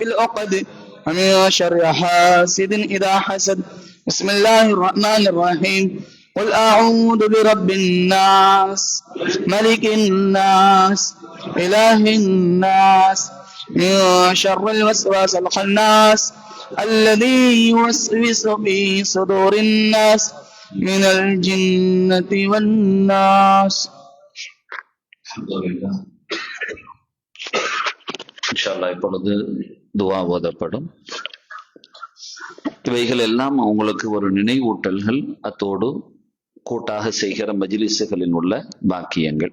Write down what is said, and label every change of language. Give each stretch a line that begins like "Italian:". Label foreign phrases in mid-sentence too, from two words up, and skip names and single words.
Arabic: العقد ومن شر حاسد إذا حسد بسم الله الرحمن الرحيم قل أعوذ برب الناس ملك الناس إله الناس من شر الوسواس الخناس الذي يوسوس في صدور الناس من الجنة والناس.
Tamil: இன்ஷால்லா இப்பொழுது துவா ஓதப்படும். இவைகள் எல்லாம் உங்களுக்கு ஒரு நினைவூட்டல்கள், அத்தோடு கூட்டாக செய்கிற மஜ்லிஸுகளில் உள்ள பாக்கியங்கள்.